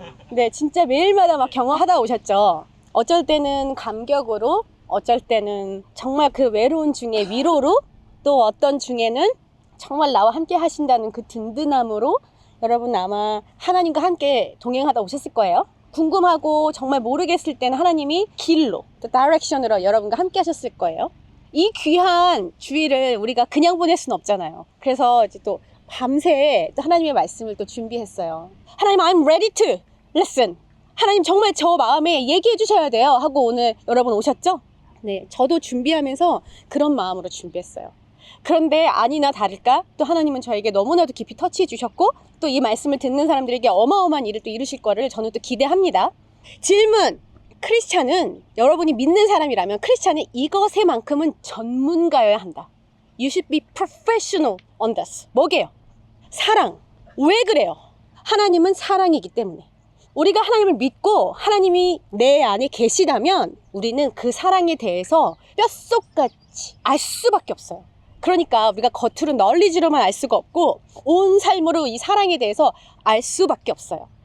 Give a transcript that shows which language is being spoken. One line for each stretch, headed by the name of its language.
Korean: 네, 진짜 매일마다 막 경험하다 오셨죠? 어쩔 때는 감격으로, 어쩔 때는 정말 그 외로운 중에 위로로, 또 어떤 중에는 정말 나와 함께 하신다는 그 든든함으로 여러분 아마 하나님과 함께 동행하다 오셨을 거예요. 궁금하고 정말 모르겠을 때는 하나님이 길로, 또 다이렉션으로 여러분과 함께 하셨을 거예요. 이 귀한 주일을 우리가 그냥 보낼 수는 없잖아요. 그래서 이제 또 밤새 또 하나님의 말씀을 또 준비했어요.
English: 하나님, I'm ready to listen.
Korean: 하나님 정말 저 마음에 얘기해 주셔야 돼요 하고 오늘 여러분 오셨죠? 네, 저도 준비하면서 그런 마음으로 준비했어요. 그런데 아니나 다를까 또 하나님은 저에게 너무나도 깊이 터치해 주셨고 또 이 말씀을 듣는 사람들에게 어마어마한 일을 또 이루실 거를 저는 또 기대합니다. 질문! 크리스찬은, 여러분이 믿는 사람이라면 크리스찬은 이것에만큼은 전문가여야 한다.
English: You should be professional on this.
Korean: 뭐게요? 사랑. 왜 그래요? 하나님은 사랑이기 때문에. 우리가 하나님을 믿고 하나님이 내 안에 계시다면 우리는 그 사랑에 대해서 뼛속같이 알 수밖에 없어요. 그러니까 우리가 겉으로 널리지로만 알 수가 없고 온 삶으로 이 사랑에 대해서 알 수밖에 없어요.